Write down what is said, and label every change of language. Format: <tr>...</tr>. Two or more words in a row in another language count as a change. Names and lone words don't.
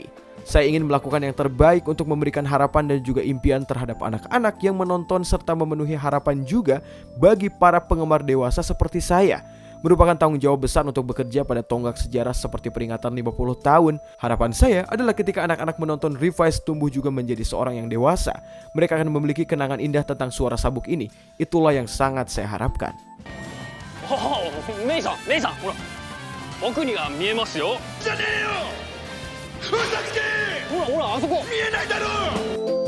<id>Saya ingin melakukan yang terbaik untuk memberikan harapan dan juga impian terhadap anak-anak yang menonton serta memenuhi harapan juga bagi para penggemar dewasa seperti saya. Merupakan tanggung jawab besar untuk bekerja pada tonggak sejarah seperti peringatan 50 tahun. Harapan saya adalah ketika anak-anak menonton Revice tumbuh juga menjadi seorang yang dewasa, mereka akan memiliki kenangan indah tentang suara sabuk ini. Itulah yang sangat saya harapkan.</id> <ja>メイさんほら奥にが見えますよじゃねえよふざけほらあそこ見えないだろ</ja>